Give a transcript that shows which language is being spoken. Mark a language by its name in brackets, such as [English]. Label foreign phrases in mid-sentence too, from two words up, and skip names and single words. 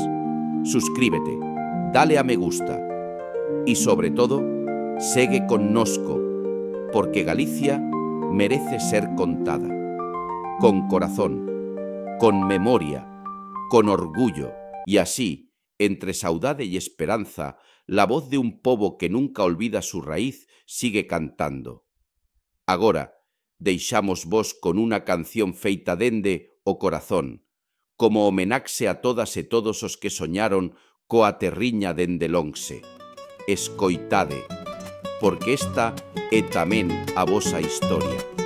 [Spanish] Suscríbete, dale a me gusta y sobre todo, [Galician] segue connosco, porque Galicia merece ser contada. [Spanish] Con corazón, con memoria, con orgullo, y así, entre saudade y esperanza, la voz de un pobo que nunca olvida su raíz sigue cantando. [Galician] Agora, deixamos vos con una canción feita dende o corazón, como homenaxe a todas e todos os que soñaron coa terriña dende lonxe. Escoitade, porque esta é tamén a vosa historia.